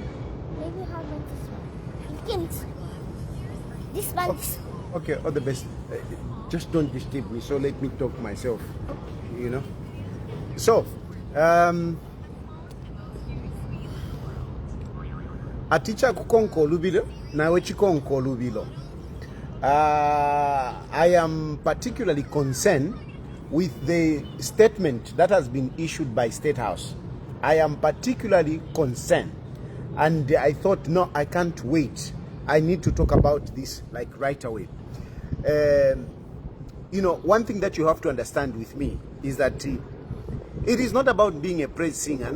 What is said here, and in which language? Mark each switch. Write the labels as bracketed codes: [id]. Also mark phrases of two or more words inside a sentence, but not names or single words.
[en] Maybe how about this one? You can't. This one is. Okay, all the best. Just don't disturb me, so let me talk myself. You know. So, a teacher [bem] kukonko lubilo nawe chikonko lubilo. [en] I am particularly concerned with the statement that has been issued by State House. I am particularly concerned, and I thought, no, I can't wait. I need to talk about this like right away. You know, one thing that you have to understand with me is that it is not about being a praise singer.